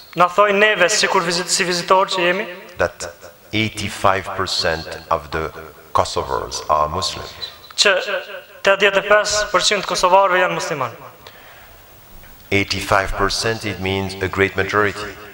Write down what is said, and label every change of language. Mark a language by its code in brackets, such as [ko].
[sq] Na thojnë neve si vizitorë që jemi, [en] that 85% of the Kosovars are Muslims. [sq] që 85% kosovarëve janë muslimanë. [en] 85%, it means a great majority.